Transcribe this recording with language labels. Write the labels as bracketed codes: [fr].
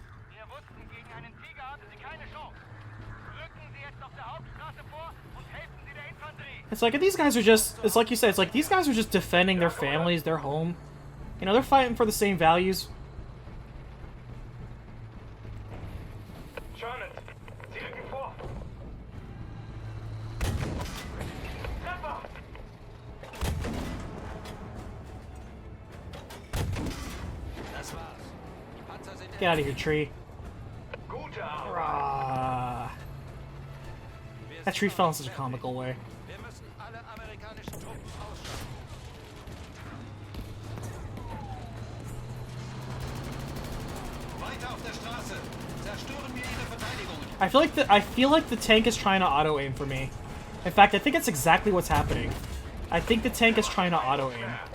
[de] Wir wussten, gegen einen Tiger haben Sie keine Chance. Rücken Sie jetzt auf der Hauptstraße vor und helfen Sie der Infanterie. [en] It's like these guys are just... It's like you said. It's like these guys are just defending their families, their home. You know, they're fighting for the same values. [de] Sherman, Sie rücken vor. Treffer! Das war's. Die Panzer sind [en] Get out of here, tree. [de] Gute Arbeit. Rah. [en] That tree fell in such a comical way. [de] Wir müssen alle amerikanischen Truppen ausschalten. Weiter auf der Straße. Zerstören wir ihre Verteidigungen. [en] I feel like the tank is trying to auto aim for me. In fact, I think that's exactly what's happening. I think the tank is trying to auto aim.